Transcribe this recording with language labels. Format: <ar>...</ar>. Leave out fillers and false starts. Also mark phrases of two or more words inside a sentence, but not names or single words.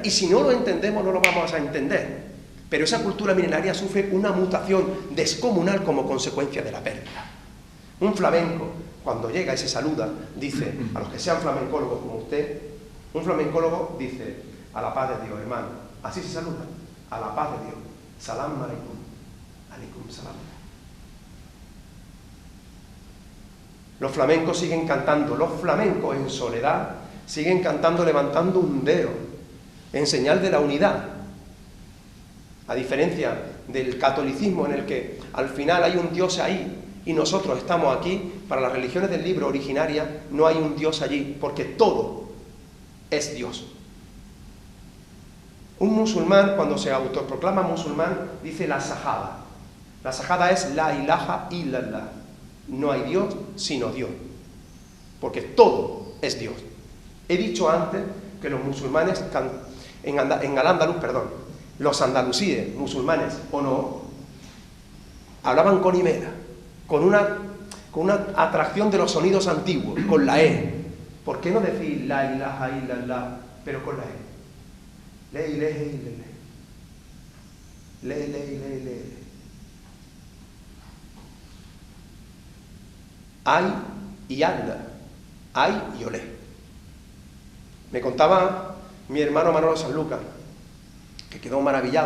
<es>Y si no lo entendemos, no lo vamos a entender. Pero esa cultura milenaria sufre una mutación descomunal como consecuencia de la pérdida. Un flamenco, cuando llega y se saluda, dice, a los que sean flamencólogos como usted, un flamencólogo dice, a la paz de Dios, hermano. Así se saluda, a la paz de Dios.</es> <ar>سلام عليكم. عليكم سلام.</ar> <es>Los flamencos siguen cantando, los flamencos en soledad siguen cantando levantando un dedo en señal de la unidad. A diferencia del catolicismo en el que al final hay un Dios ahí y nosotros estamos aquí, para las religiones del libro originaria no hay un Dios allí, porque todo es Dios. Un musulmán, cuando se autoproclama musulmán, dice la shahada. La shahada es</es> <ar>لا إله إلا الله.</ar> <es>No hay Dios sino Dios. Porque todo es Dios. He dicho antes que los musulmanes, en Al-Ándalus, los andalusíes, musulmanes o no, hablaban con himera, con una atracción de los sonidos antiguos, con la E. ¿Por qué no decir</es> <ar>لا إله إلا الله,</ar> <es>pero con la E? Le, Ay y anda, ay y olé. Me contaba mi hermano Manolo Sanlúcar, que quedó maravillado.</es>